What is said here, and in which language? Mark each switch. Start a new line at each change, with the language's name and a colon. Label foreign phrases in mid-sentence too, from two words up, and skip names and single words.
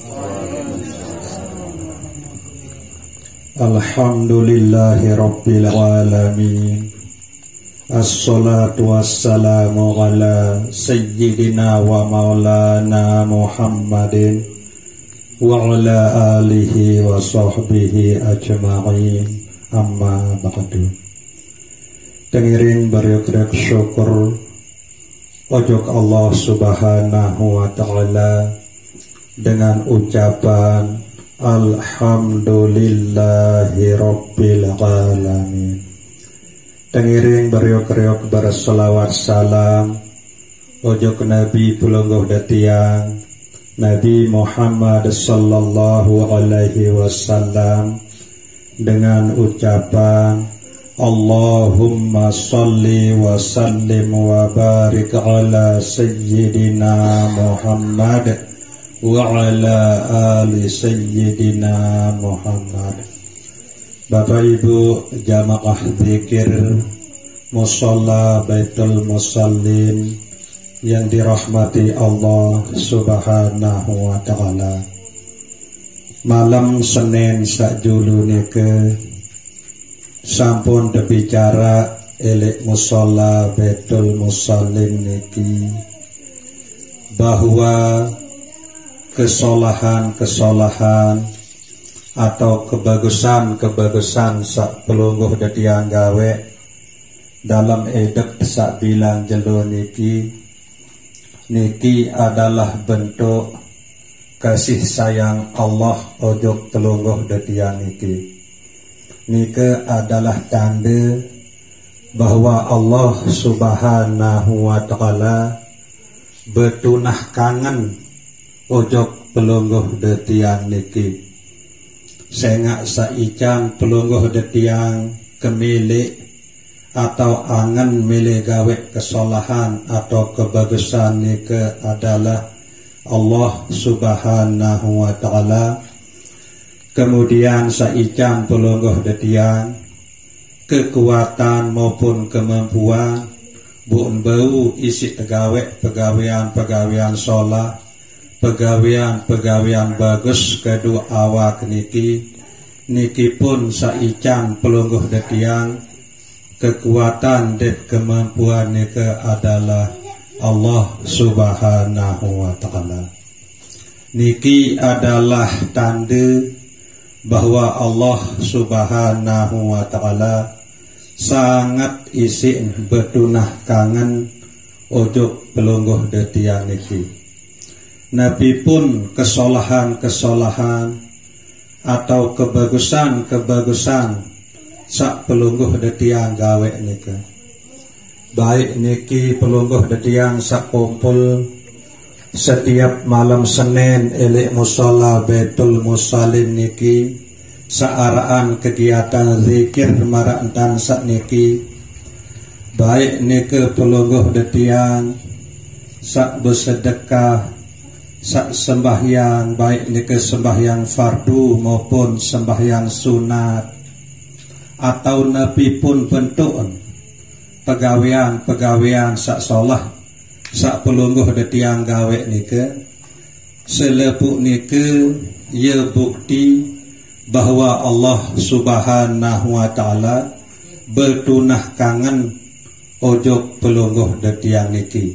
Arabic: الحمد لله رب العالمين. الصلاة والسلام على سيدنا ومولانا محمد وعلى آله وصحبه أجمعين. أما بعد.
Sasak: Tengiring beriuk-riuk syukur ojok Allah
Arabic: سبحانه وتعالى
Indonesian: dengan ucapan
Arabic: الحمد لله رب العالمين.
Sasak: Tengiring beriuk-riuk berselawat salam ojok Nabi Pulungguh Datiang Nabi Muhammad
Arabic: صلى الله عليه وسلم
Indonesian: dengan ucapan
Arabic: اللهم صل وسلم وبارك على سيدنا محمد وعلى آل سيدنا محمد
Sasak: wa ala ali sayyidina Muhammad.
Indonesian: Bapak Ibu jamaah zikir musalla Baitul Musallin yang dirahmati Allah
Arabic: سبحانه وتعالى.
Sasak: Malam Senin sakjulu nike sampun berbicara elek musalla Baitul Musallin niki bahwa kesolahan atau kebagusan sak pelungguh dadiang gawe dalam edek sak bilang jelo niki
Indonesian: adalah bentuk kasih sayang Allah
Sasak: ojok telungguh dadiang niki.
Indonesian: Nika adalah tanda bahwa Allah
Arabic: سبحانه وتعالى
Sasak: bertunah kangen ojok pelungguh detiang niki. Sengak saican pelungguh detiang kemilik atau angen milik gawe kesolahan atau kebagusan nika
Indonesian: adalah Allah
Arabic: سبحانه وتعالى.
Sasak: Kemudian saican pelungguh detiang
Indonesian: kekuatan maupun kemampuan
Sasak: buun bau isi pegawaian sholat, pegawaian bagus kedua awak niki pun saican pelungguh detiang
Indonesian: kekuatan dan kemampuan nika adalah Allah
Arabic: سبحانه وتعالى.
Indonesian: Niki adalah tanda bahwa Allah
Arabic: سبحانه وتعالى
Sasak: sangat isin bertunah kangen ojok pelungguh detiang niki. Nabi pun kesolahan atau kebagusan sak pelungguh detiang gawe niki. Baik niki pelungguh detiang sak kumpul setiap malam Senin elek musalla Baitul Musallin niki saaraan kegiatan zikir marak sak niki. Baik niki pelungguh detiang sak bersedekah, sak sembahyang, baik niki
Indonesian: sembahyang fardu maupun sembahyang sunat,
Sasak: atau nabi pun bentuk pegawaian sak solah sak pelungguh detiang gawe nike selepuk nike ya bukti bahwa Allah
Arabic: سبحانه وتعالى
Sasak: bertunah kangen ojok pelungguh detiang niki.